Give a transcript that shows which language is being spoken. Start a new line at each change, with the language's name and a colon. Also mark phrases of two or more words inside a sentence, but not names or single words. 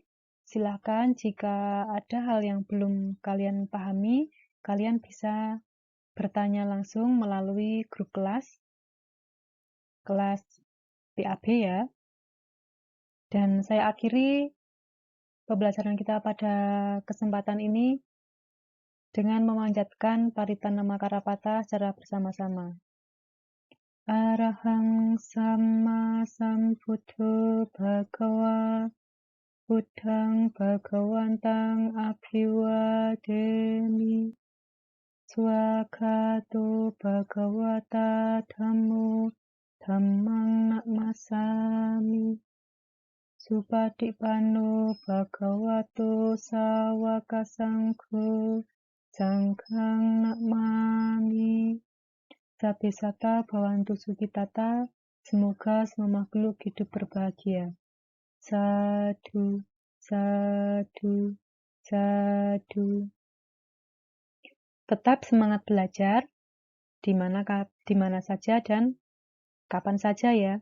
Indonesian: Silakan jika ada hal yang belum kalian pahami, kalian bisa bertanya langsung melalui grup kelas PAB ya. Dan saya akhiri pembelajaran kita pada kesempatan ini dengan memanjatkan Paritana Makarapata secara bersama-sama.
Pali: Arahang Sama Sambuddho Bhagawa Buddhang Bhagawantang Abhiwademi Swagato Bhagawata Dhammo Dhammang Namasami Supatipanno Bhagavato Sawaka Sangho Sanghang Namami. Sabisata Bhawantu Sukitata.
Indonesian: Semoga semua makhluk hidup berbahagia.
Pali: Sadu, sadu, sadu.
Indonesian: Tetap semangat belajar di mana saja dan kapan saja ya.